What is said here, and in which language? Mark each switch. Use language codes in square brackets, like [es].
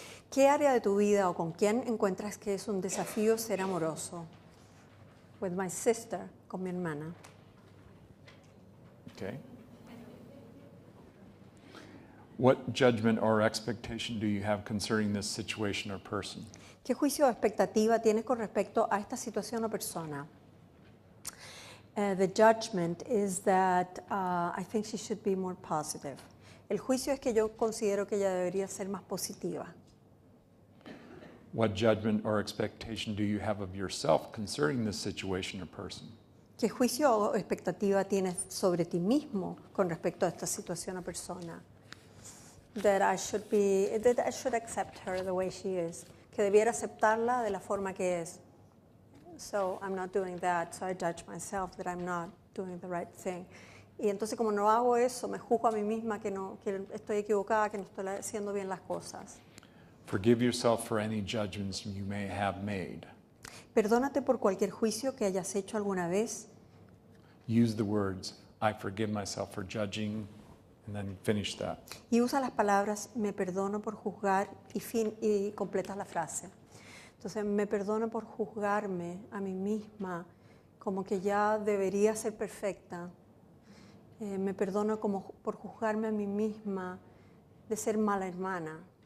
[es] ¿Qué área de tu vida o con quién encuentras que es un desafío ser amoroso? [en] With my sister, [es] con mi hermana. [en] Okay. What judgment or expectation do you have concerning this situation or person? [es] ¿Qué juicio o expectativa tienes con respecto a esta situación o persona? [en] The judgment is that I think she should be more positive. [es] El juicio es que yo considero que ella debería ser más positiva. [en] What judgment or expectation do you have of yourself concerning this situation or person? [es] ¿Qué juicio o expectativa tienes sobre ti mismo con respecto a esta situación o persona? [en] That I should accept her the way she is. [es] Que debiera aceptarla de la forma que es. [en] So I'm not doing that, so I judge myself that I'm not doing the right thing. [es] Y entonces como no hago eso, me juzgo a mí misma que estoy equivocada, que no estoy haciendo bien las cosas. [en] Forgive yourself for any judgments you may have made. [es] Perdónate por cualquier juicio que hayas hecho alguna vez. [en] Use the words, I forgive myself for judging and then finish that. [es] Y usa las palabras me perdono por juzgar y completas la frase. Entonces, me perdono por juzgarme a mí misma como que ya debería ser perfecta. Me perdono por juzgarme a mí misma de ser mala hermana.